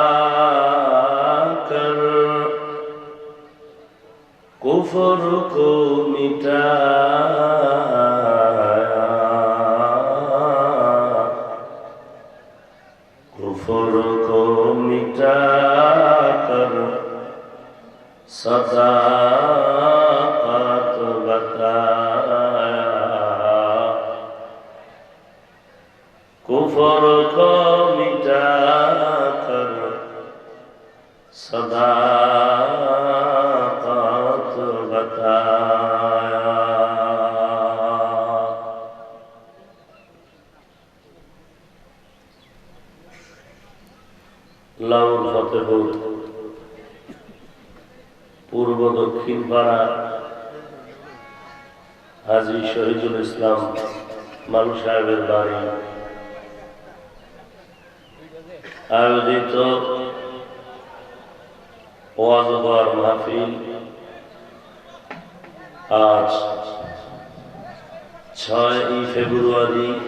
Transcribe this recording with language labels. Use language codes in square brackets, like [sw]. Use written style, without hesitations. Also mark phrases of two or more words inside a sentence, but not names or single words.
[ur] کر کفر کو مٹایا کفر کو مٹا کر صداقت بتایا کفر کو مٹا کر صداقت بتایا লাউল ফতেপুর [bn] পূর্ব দক্ষিণ পাড়া হাজী শহীদুল ইসলাম মালু সাহেবের বাড়ি আয়োজিত ওয়াজ ওয়ার মাহফিল আজ 6ই ফেব্রুয়ারি